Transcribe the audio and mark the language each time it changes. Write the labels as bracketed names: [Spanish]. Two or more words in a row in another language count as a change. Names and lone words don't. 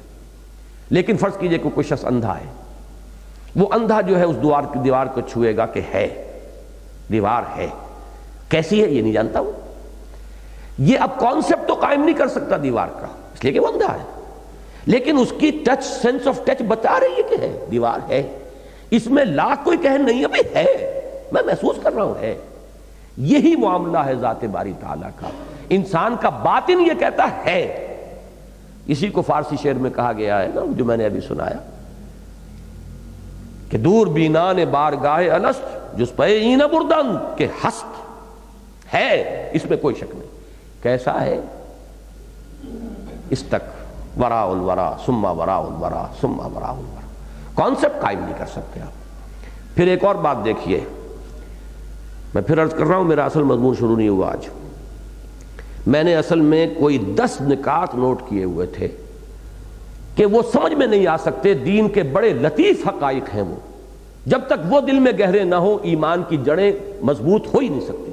[Urdu] لیکن فرض کیجئے کہ کوئی شخص اندھا ہے، وہ اندھا جو ہے اس دیوار کو چھوئے گا کہ ہے، دیوار ہے، کیسی ہے یہ نہیں جانتا وہ، یہ اب کانسیپٹ تو قائم نہیں کر سکتا دیوار کا، اس لیے کہ وہ اندھا ہے، لیکن اس کی ٹچ، [English] sense of touch [Urdu] بتا رہی ہے کہ ہے، دیوار ہے، اس میں لاکھ کوئی کہے نہیں ابھی ہے، میں محسوس کر رہا ہوں ہے۔ یہی معاملہ ہے ذات باری تعالیٰ کا، انسان کا باطن یہ کہتا ہے۔ اسی کو فارسی شعر میں کہا گیا ہے نا، جو میں نے ابھی سنایا کہ [Persian] دور بینان بارگاہ الست جس پہ این بردن کہ ہست، [Urdu] ہے، اس میں کوئی شک نہیں۔ کیسا ہے؟ اس تک [Arabic] وراء الورا ثم وراء الورا ثم وراء الورا، [Urdu] کانسیپٹ قائم نہیں کر سکتے آپ۔ پھر ایک اور بات دیکھیے، میں پھر عرض کر رہا ہوں میرا اصل مضمون شروع نہیں ہوا آج، میں نے اصل میں کوئی 10 نکات نوٹ کیے ہوئے تھے کہ وہ سمجھ میں نہیں آ سکتے، دین کے بڑے لطیف حقائق ہیں وہ، جب تک وہ دل میں گہرے نہ ہو ایمان کی جڑیں مضبوط ہو ہی نہیں سکتی۔